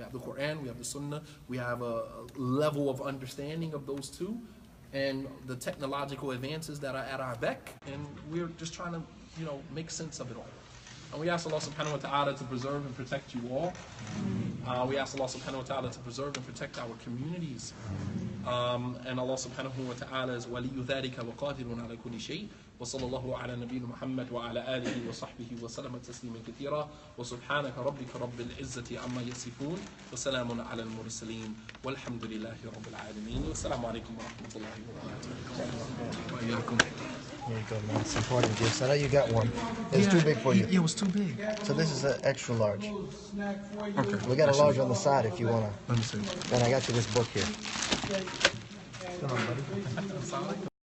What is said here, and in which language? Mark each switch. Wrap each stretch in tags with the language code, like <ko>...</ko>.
<en>We have the Quran, we have the Sunnah, we have a level of understanding of those 2, and the technological advances that are at our beck, and we're just trying to, you know, make sense of it all. And we ask Allah subhanahu wa ta'ala to preserve and protect you all. We ask Allah subhanahu wa ta'ala to preserve and protect our communities. And Allah subhanahu wa ta'ala is</en> <ar>وَلِيُّ ذَلِكَ وَقَادِرٌ عَلَى كُلِّ شَيْءٍ وصلى الله على نبينا محمد وعلى آله وصحبه وسلم تسليما كثيرا وسبحانك ربك رب العزة عما يصفون وسلام على المرسلين والحمد لله رب العالمين والسلام عليكم ورحمة الله وبركاته.</ar> <en>There you go, man. It's important gifts. I know you got one. It's too big for you. It was too big. So this is an extra large. Okay. We got a large on the side if you wanna. Let me see. Then I got you this book here. Come on, buddy.</en>